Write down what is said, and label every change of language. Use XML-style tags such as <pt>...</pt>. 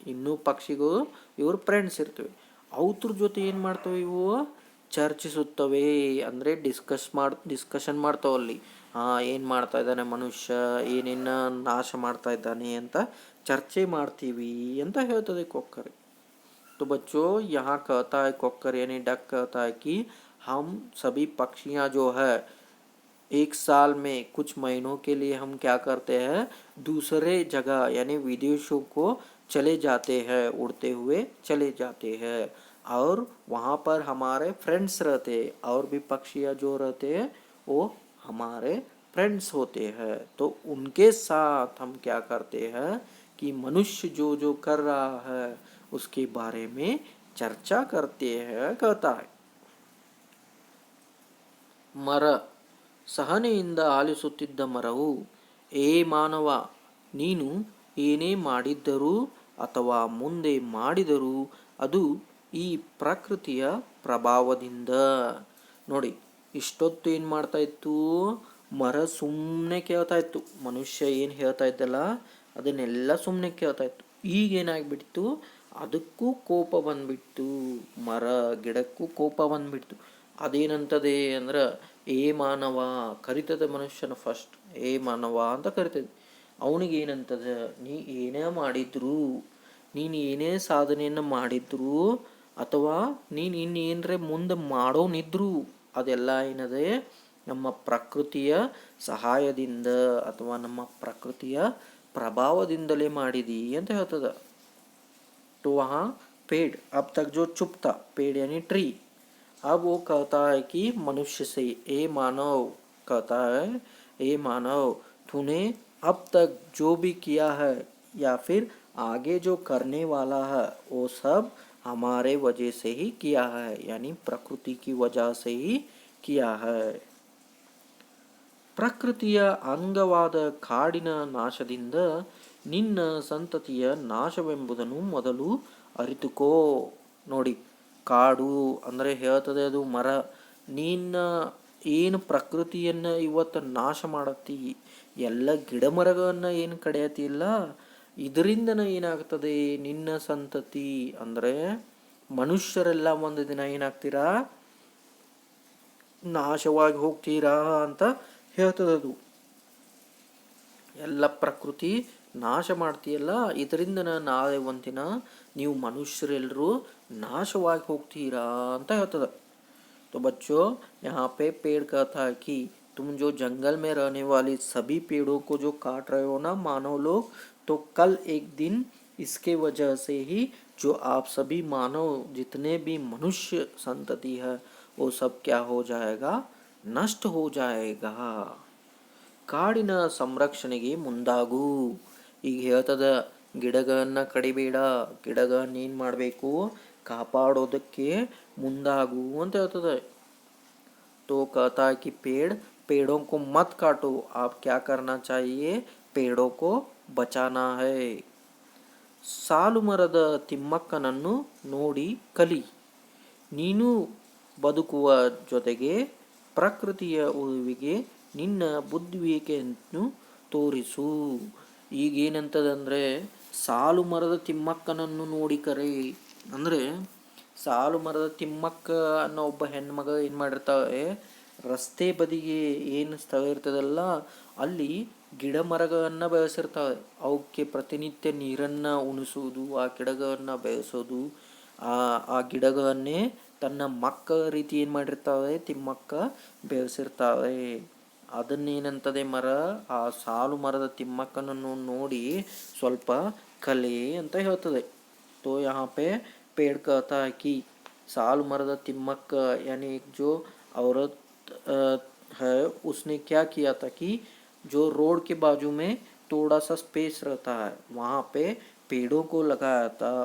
<kn>ಇನ್ನೂ ಪಕ್ಷಿಗಳು ಇವರು ಫ್ರೆಂಡ್ಸ್ ಇರ್ತವೆ. ಅವ್ರ ಜೊತೆ ಏನು ಮಾಡ್ತವೆ, ಇವು ಚರ್ಚಿಸುತ್ತವೆ. ಅಂದರೆ ಡಿಸ್ಕಷನ್ ಮಾಡ್ತಾವಲ್ಲಿ. ಏನು ಮಾಡ್ತಾ ಇದ್ದಾನೆ ಮನುಷ್ಯ, ಏನೇನು ನಾಶ ಮಾಡ್ತಾ ಇದ್ದಾನೆ ಅಂತ ಚರ್ಚೆ ಮಾಡ್ತೀವಿ ಅಂತ ಹೇಳ್ತದೆ ಕೊಕ್ಕರೆ.</kn> <hi>तो बच्चों यहाँ कहता है कोक्कर यानी डक कहता है कि हम सभी पक्षियाँ जो है एक साल में कुछ महीनों के लिए हम क्या करते हैं, दूसरे जगह यानी विदेशों को चले जाते हैं, उड़ते हुए चले जाते हैं और वहाँ पर हमारे फ्रेंड्स रहते हैं. और भी पक्षियाँ जो रहते हैं वो हमारे फ्रेंड्स होते हैं. तो उनके साथ हम क्या करते हैं कि मनुष्य जो जो कर रहा है उसके बारे में चर्चा करते हैं कहता है.</hi> <kn>ಮರ ಸಹನೆಯಿಂದ ಆಲಿಸುತ್ತಿದ್ದ ಮರವು, ಏ ಮಾನವ, ನೀನು ಏನೇ ಮಾಡಿದ್ದರೂ ಅಥವಾ ಮುಂದೆ ಮಾಡಿದರೂ ಅದು ಈ ಪ್ರಕೃತಿಯ ಪ್ರಭಾವದಿಂದ. ನೋಡಿ, ಇಷ್ಟೊತ್ತು ಏನು ಮಾಡ್ತಾ ಇತ್ತು, ಮರ ಸುಮ್ಮನೆ ಕೇಳ್ತಾ ಇತ್ತು. ಮನುಷ್ಯ ಏನು ಹೇಳ್ತಾ ಇದ್ದಲ್ಲ ಅದನ್ನೆಲ್ಲ ಸುಮ್ಮನೆ ಕೇಳ್ತಾ ಇತ್ತು. ಈಗೇನಾಗ್ಬಿಡ್ತು, ಅದಕ್ಕೂ ಕೋಪ ಬಂದ್ಬಿಡ್ತು. ಮರ ಗಿಡಕ್ಕೂ ಕೋಪ ಬಂದ್ಬಿಡ್ತು. ಅದೇನಂತದೆ ಅಂದ್ರೆ, ಏ ಮಾನವ ಕರಿತದೆ ಮನುಷ್ಯನ ಫಸ್ಟ್, ಏ ಮಾನವ ಅಂತ ಕರಿತದೆ. ಅವನಿಗೇನಂತದ, ನೀ ಏನೇ ಮಾಡಿದ್ರು, ನೀನು ಏನೇ ಸಾಧನೆಯನ್ನು ಮಾಡಿದ್ರು ಅಥವಾ ನೀನು ಇನ್ನೇನರೆ ಮುಂದೆ ಮಾಡೋನಿದ್ರು ಅದೆಲ್ಲ ಏನದೆ, ನಮ್ಮ ಪ್ರಕೃತಿಯ ಸಹಾಯದಿಂದ ಅಥವಾ ನಮ್ಮ ಪ್ರಕೃತಿಯ ಪ್ರಭಾವದಿಂದಲೇ ಮಾಡಿದಿ ಅಂತ ಹೇಳ್ತದ.</kn> <hi>तो वहाँ पेड़ अब तक जो चुप था, पेड़ यानी ट्री, अब वो कहता है कि मनुष्य से, ए मानव कहता है, ए मानव तूने अब तक जो भी किया है या फिर आगे जो करने वाला है वो सब हमारे वजह से ही किया है, यानी प्रकृति की वजह से ही किया है.</hi> <kn>ಪ್ರಕೃತಿಯ ಅಂಗವಾದ ಕಾಡಿನ ನಾಶದಿಂದ ನಿನ್ನ ಸಂತತಿಯ ನಾಶವೆಂಬುದನ್ನು ಮೊದಲು ಅರಿತುಕೋ. ನೋಡಿ, ಕಾಡು ಅಂದರೆ ಹೇಳ್ತದೆ ಅದು ಮರ. ನಿನ್ನ ಏನು ಪ್ರಕೃತಿಯನ್ನು ಇವತ್ತು ನಾಶ ಮಾಡತ್ತಿ, ಎಲ್ಲ ಗಿಡ ಮರಗಳನ್ನು ಏನು ಕಡಿಯತ್ತಿಲ್ಲ, ಇದರಿಂದನ ಏನಾಗ್ತದೆ, ನಿನ್ನ ಸಂತತಿ ಅಂದರೆ ಮನುಷ್ಯರೆಲ್ಲ ಒಂದು ದಿನ ಏನಾಗ್ತೀರಾ, ನಾಶವಾಗಿ ಹೋಗ್ತೀರಾ ಅಂತ ಹೇಳ್ತದದು. ಎಲ್ಲ ಪ್ರಕೃತಿ ನಾಶ ಮಾಡ್ತೀಯಲ್ಲ, ಇದರಿಂದ ನಾಳೆ ಒಂದಿನ ನೀವು ಮನುಷ್ಯರೆಲ್ಲರೂ ನಾಶವಾಗಿ ಹೋಗ್ತೀರಾ ಅಂತ ಹೇಳ್ತದ.</kn> <hi>तो बच्चों यहाँ पे पेड़ कहता है कि तुम जो जंगल में रहने वाली सभी पेड़ों को जो काट रहे हो ना मानव लोग, तो कल एक दिन इसके वजह से ही जो आप सभी मानव जितने भी मनुष्य संतति है वो सब क्या हो जाएगा, नष्ट हो जाएगा.</hi> <kn>ಕಾಡಿನ ಸಂರಕ್ಷಣೆಗೆ ಮುಂದಾಗು. ಈಗ ಹೇಳ್ತದ, ಗಿಡಗಳನ್ನ ಕಡಿಬೇಡ, ಗಿಡಗಳನ್ನ ಏನು ಮಾಡಬೇಕು, ಕಾಪಾಡೋದಕ್ಕೆ ಮುಂದಾಗು ಅಂತ ಹೇಳ್ತದೆ.</kn> <hi>तो कहता है कि पेड़ पेड़ों को मत काटो, आप क्या करना चाहिए, पेड़ों को बचाना है.</hi> <kn>ಸಾಲು ಮರದ ತಿಮ್ಮಕ್ಕನನ್ನು ನೋಡಿ ಕಲಿ. ನೀನು ಬದುಕುವ ಜೊತೆಗೆ ಪ್ರಕೃತಿಯ ಉಳಿವಿಗೆ ನಿನ್ನ ಬುದ್ಧಿವಿಕೆಯನ್ನು ತೋರಿಸು. ಈಗೇನಂತದಂದರೆ, ಸಾಲು ಮರದ ತಿಮ್ಮಕ್ಕನನ್ನು ನೋಡಿ ಕರೆ ಅಂದರೆ, ಸಾಲು ಮರದ ತಿಮ್ಮಕ್ಕ ಅನ್ನೋ ಒಬ್ಬ ಹೆಣ್ಮಗ ಏನು ಮಾಡಿರ್ತಾವೆ, ರಸ್ತೆ ಬದಿಗೆ ಏನು ಸ್ಥಳ ಇರ್ತದಲ್ಲ ಅಲ್ಲಿ ಗಿಡ ಮರಗಳನ್ನು ಬೆಳೆಸಿರ್ತಾವೆ. ಅವಕ್ಕೆ ಪ್ರತಿನಿತ್ಯ ನೀರನ್ನು ಉಣಿಸುವುದು, ಆ ಗಿಡಗಳನ್ನು ಬೆಳೆಸೋದು, ಆ ಗಿಡಗಳನ್ನೇ ತನ್ನ ಮಕ್ಕಳ ರೀತಿ ಏನು ಮಾಡಿರ್ತಾವೆ ತಿಮ್ಮಕ್ಕ ಬೆಳೆಸಿರ್ತಾವೆ. ಅದನ್ನೇನಂತದೆ ಮರ, ಆ ಸಾಲು ಮರದ ತಿಮ್ಮಕ್ಕನನ್ನು ನೋಡಿ ಸ್ವಲ್ಪ ಕಲೆ ಅಂತ ಹೇಳ್ತದೆ.</kn> <hi>तो यहाँ पे पेड़ कहता है कि साल मर्द तिम्मक यानी जो औरत है उसने क्या किया था कि जो रोड के बाजू में थोड़ा सा स्पेस रहता है वहाँ पे पेड़ों को लगाया था.</hi>